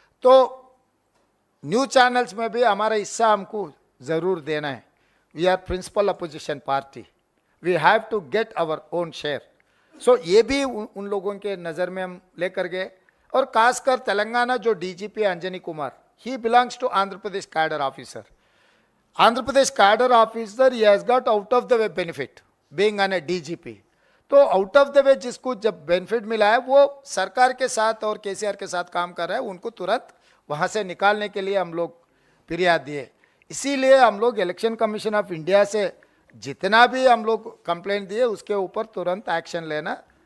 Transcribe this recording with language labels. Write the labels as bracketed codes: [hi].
[hi] तो news channels में भी हमारा हिस्सा हमको ज़रूर देना है। [en] We are principal opposition party, we have to get our own share. [hi] सो ये भी उन लोगों के नज़र में हम लेकर गए। और खासकर तेलंगाना जो DGP Anjani Kumar, [en] he belongs to Andhra Pradesh cadre officer. Andhra Pradesh cadre officer, he has got out of the way benefit being on a DGP. [hi] तो [en] out of the way [hi] जिसको जब बेनिफिट मिला है वो सरकार के साथ और केसीआर के साथ काम कर रहा है, उनको तुरंत वहाँ से निकालने के लिए हम लोग फिरियाद दिए। इसीलिए हम लोग इलेक्शन कमीशन ऑफ इंडिया से जितना भी हम लोग कंप्लेंट दिए उसके ऊपर तुरंत एक्शन लेना।